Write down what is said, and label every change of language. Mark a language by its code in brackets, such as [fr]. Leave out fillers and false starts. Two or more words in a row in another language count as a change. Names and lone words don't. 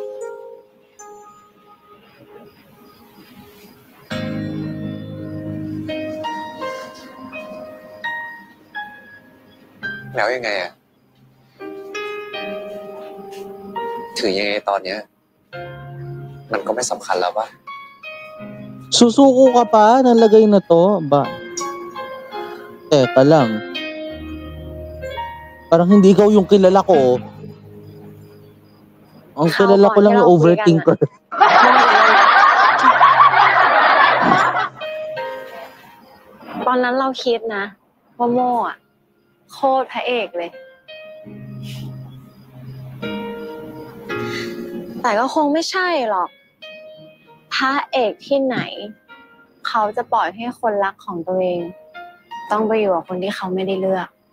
[th] แล้วยังไงอ่ะ ถือยังไงตอนเนี้ย มันก็ไม่สำคัญแล้วป่ะ [tl] Susuko ka pa ng lagay na to? Ba? Teka lang. Parang hindi ikaw yung kilala ko. Ang kilala ko lang yung overthinker. [th] ตอนนั้นเราคิดนะว่าโม่อะโคตรพระเอกเลย แต่ก็คงไม่ใช่หรอก พระเอกที่ไหน เขาจะปล่อยให้คนรักของตัวเอง ต้องไปอยู่กับคนที่เขาไม่ได้เลือก